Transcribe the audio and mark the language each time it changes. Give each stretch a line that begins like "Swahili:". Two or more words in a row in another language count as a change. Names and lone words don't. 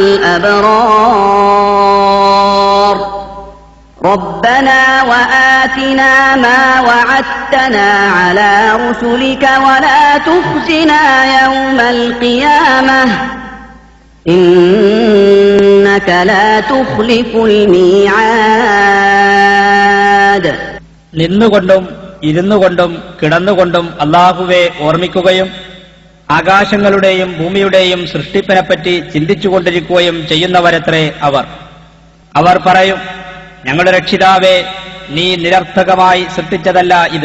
Arabic: الأبرار ربنا وآتنا ما وعدتنا على رسلك ولا تخزنا يوم القيامة إنك لا تخلف الميعاد.
Malayalam: നിന്നുകൊണ്ടും ഇരുന്നുകൊണ്ടും കിടന്നുകൊണ്ടും അല്ലാഹുവെ ഓർമ്മിക്കുകയും ആകാശങ്ങളുടെയും ഭൂമിയുടെയും സൃഷ്ടിപ്പിനെപ്പറ്റി ചിന്തിച്ചുകൊണ്ടിരിക്കുകയും ചെയ്യുന്നവരത്രേ അവർ പറയും, ഞങ്ങളുടെ രക്ഷിതാവേ, നീ നിരർത്ഥകമായി സൃഷ്ടിച്ചതല്ല ഇത്.